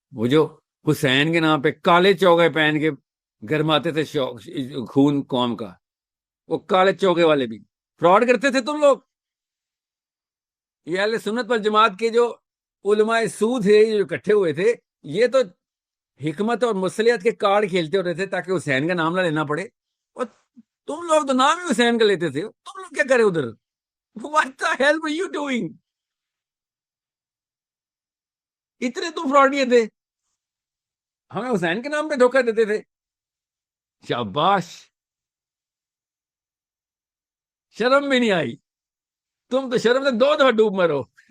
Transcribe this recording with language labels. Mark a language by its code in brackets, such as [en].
[ur] وہ جو حسین کے نام پہ کالے چوگے پہن کے گرماتے تھے خون قوم کا, وہ کالے چوگے والے بھی فراڈ کرتے تھے تم لوگ. یہ اہل سنت والجماعت کے جو علماء سو تھے جو اکٹھے ہوئے تھے, یہ تو حکمت اور مصلحت کے کارڈ کھیلتے ہوتے تھے تاکہ حسین کا نام نہ لینا پڑے. اور تم لوگ تو نام ہی حسین کا لیتے تھے. تم لوگ کیا کرے ادھر؟ [en] What the hell were you doing? [ur] اتنے تم فراڈیے تھے, ہمیں حسین کے نام پہ دھوکہ دیتے تھے. شاباش, شرم بھی نہیں آئی. تم تو شرم سے 2 دفعہ ڈوب مرو.